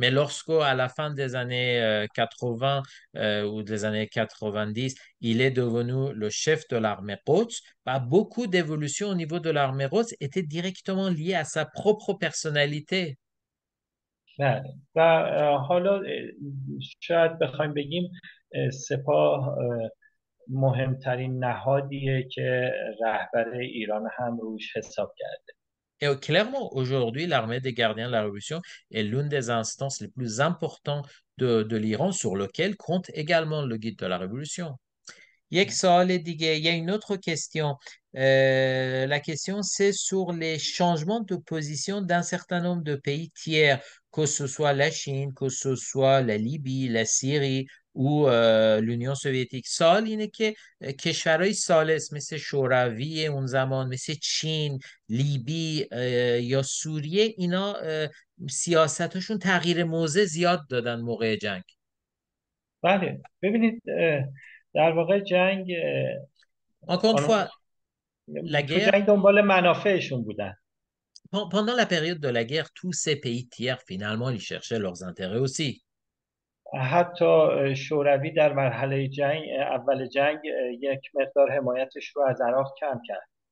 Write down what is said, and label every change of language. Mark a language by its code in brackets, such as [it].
[fr] Mais lorsque, à la fin des années 80 ou des années 90, il est devenu le chef de l'armée Quds, bah, beaucoup d'évolutions au niveau de l'armée Quds étaient directement liées à sa propre personnalité. [fa] بله. و حالا شاید بخوایم بگیم سپاه مهمترین نهادیه که رهبر ایران هم روش حساب کرده. [fr] Et clairement, aujourd'hui, l'armée des gardiens de la Révolution est l'une des instances les plus importantes de l'Iran, sur lequel compte également le guide de la Révolution. [fa] یک سوال دیگه. [fr] Il y a une autre question. La question, c'est sur les changements de position d'un certain nombre de pays tiers, que ce soit la Chine, que ce soit la Libye, la Syrie ou l'Union soviétique. [fa] سوال اینه که کشورهای ثالث مثل شوروی اون زمان، مثل چین، لیبی یا سوریه، اینا سیاستشون تغییر موضع زیاد دادن موقع جنگ. بله، ببینید در واقع جنگ [fr] Encore une fois, la [fa] تو [fr] guerre, [fa] جنگ دنبال منافعشون بودن. [fr] pendant la période de la guerre, tous ces pays tiers, finalement, ils cherchaient leurs intérêts aussi. [fa] حتی شوروی در مرحله جنگ اول جنگ یک مقدار حمایتش رو از عراق کم کرد.